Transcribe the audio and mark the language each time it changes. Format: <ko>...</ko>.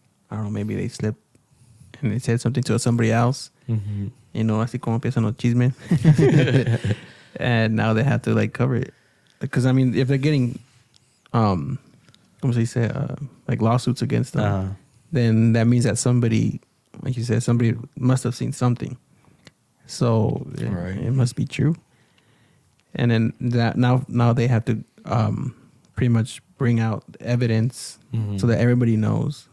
<en>I don't know, maybe they slipped and they said something to somebody else.</en> <es>Así como empiezan los chismes.</es> <en>And now they have to like cover it. Because if they're getting,</en> <es>como se dice,</es> <en>like lawsuits against them, then that means that somebody, like you said, somebody must have seen something. So it must be true. And then that now they have to pretty much bring out evidence so that everybody knows.</en>